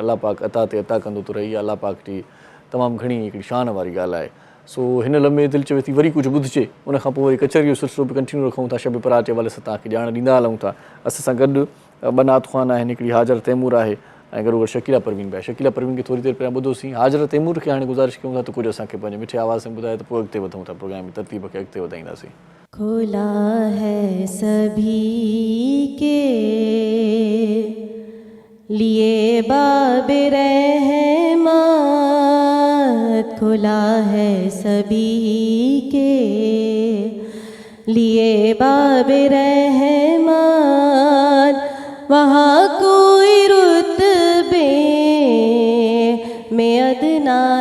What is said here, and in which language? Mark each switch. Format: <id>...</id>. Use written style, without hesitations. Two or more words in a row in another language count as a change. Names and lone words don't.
<sd>अलाह पाक अता ते अता कंदो थो रहे इहा अलाह पाक जी तमामु घणी हिकिड़ी शान वारी ॻाल्हि आहे सो हिन लम्हे दिलि चवे थी वरी कुझु ॿुधिजे उनखां पोइ वरी कचहरी जो सिलसिलो बि कंटिन्यू रखूं था शब बारात जे हवाले सां तव्हांखे ॼाण ॾींदा हलूं था असां सां गॾु ॿ नात ख़्वान आहिनि हिकिड़ी हाजर तैमूर आहे ऐं गॾो गॾु शकीला परवीन बि आहे शकीला परवीन खे थोरी देरि पहिरियां ॿुधोसीं हाजर तैमूर खे हाणे गुज़ारिश कयूं था त कुझु असांखे पंहिंजे मिठे आवाज़ में ॿुधाए त पोइ अॻिते वधूं था प्रोग्राम जी तरतीब खे अॻिते वधाईंदासीं</sd> <ur>کھلا ہے سبھی کے لیے باب رحمت کھلا ہے سبھی کے لیے باب رحمت وہاں کوئی رتبے میں ادنا</ur>